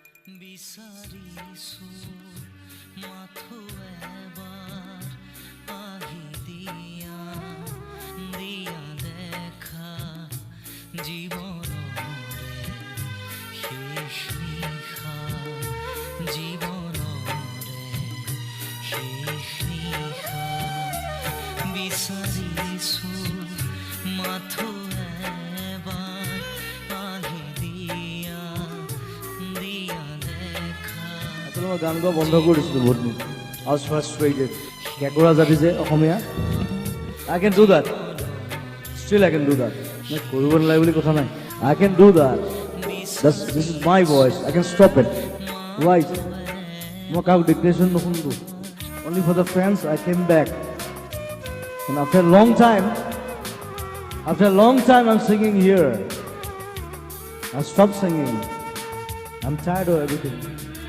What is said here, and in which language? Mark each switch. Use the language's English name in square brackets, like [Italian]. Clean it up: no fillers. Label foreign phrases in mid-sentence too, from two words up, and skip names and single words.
[Assamese] বিচাৰিছো মাথো এবাৰ আহি দিয়া দেখা জীৱনৰে শেষ নিশা জীৱনৰে শেষ নিশা বিচাৰিছো মাথো এবাৰ আহি দিয়া আসলে মই গান গোৱা বন্ধ কৰি দিছিলোঁ বহুত দিন [English] I was frustrated [Assamese] কেঁকোৰা জাতি যে অসমীয়া I [English] can do that still I can do that [Assamese] মই কৰিব নালাগে বুলি কথা নাই [English] I can do that this is my voice I can stop it right [Assamese] মই কাকো ডিক্টেশ্যন নুশুনো [English] only for the fans I came back and after a long time I'm singing here I stopped singing I'm tired of everything